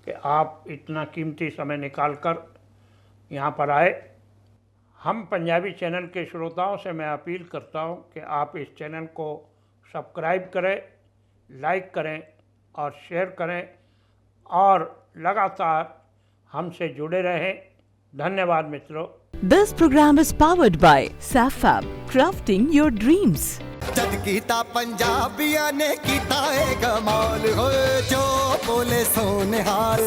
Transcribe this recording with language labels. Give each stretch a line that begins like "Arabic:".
Hindi: कि आप इतना कीमती समय निकाल कर यहाँ पर आए। हम पंजाबी चैनल के श्रोताओं से मैं अपील करता हूँ कि आप इस चैनल को सब्सक्राइब करें, लाइक करें और शेयर करें और लगातार हमसे जुड़े रहें। धन्यवाद मित्रों।
English: This program is powered by SAFAB, crafting your dreams.
Punjabi: जद कीता पंजाबिया ने कीता है कमाल हो, जो बोले सो निहाल।